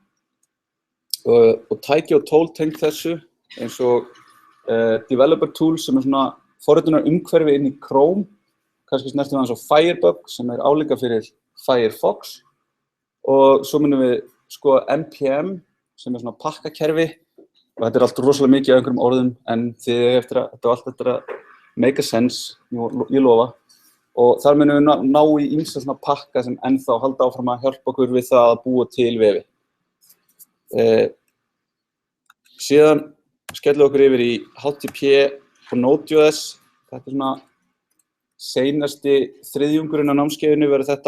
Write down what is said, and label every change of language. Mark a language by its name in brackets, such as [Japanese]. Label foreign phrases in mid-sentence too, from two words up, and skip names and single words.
[Icelandic] Og tæki og tól tengt þessu, eins og [English] developer tools [Icelandic] sem svona forritunar umhverfi inn í Chrome, kannski snertum við hans á Firebug sem álíka fyrir Firefox. Og svo munum við skoða NPM sem svona pakkakerfi og þetta allt rosalega mikið af einhverjum orðum en þetta allt eftir að [English] make a sense, [Icelandic] ég lofa. Og þar munum við ná í ýmsa svona pakka sem ennþá halda áfram að hjálpa okkur við það að búa til vefi. Síðan skellum við okkur yfir í HTTP og Node.js. Þetta svona seinasti þriðjungurinn á námskeiðinu verður þetta.